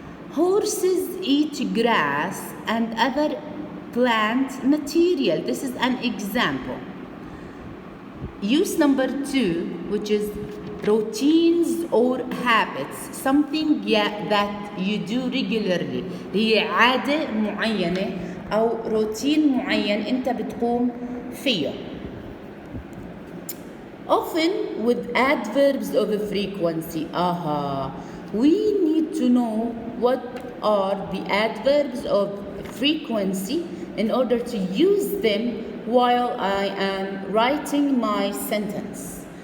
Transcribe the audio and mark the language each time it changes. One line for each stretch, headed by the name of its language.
English: Horses eat grass and other plant material. This is an example. Use number two, which is routines or habits. Something that you do regularly.
Arabic: هي عادة معينة أو روتين معين أنت بتقوم فيه.
English: Often with adverbs of frequency. We need to know what are the adverbs of frequency in order to use them while I am writing my sentence.